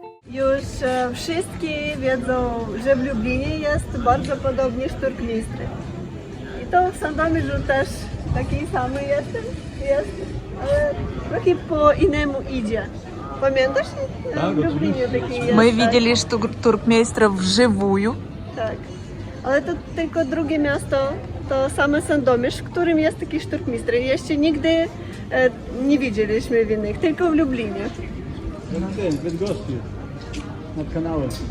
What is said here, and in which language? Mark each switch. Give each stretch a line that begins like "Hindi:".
Polish: Już wszyscy wiedzą, że w Lublinie jest bardzo podobnie szturkmistry. I to w Sandomierzu też taki sam jest, ale trochę po innemu idzie. Pamiętasz? Tak, w Lublinie taki jest.
Russian: Мы видели туркмейстеров вживую.
Polish: Tak. Ale to tylko drugie miasto, to same Sandomierz, w którym jest taki szturkmistr. Jeszcze nigdy nie widzieliśmy w innych, tylko w Lublinie. W Bydgoszczy, nad kanałem.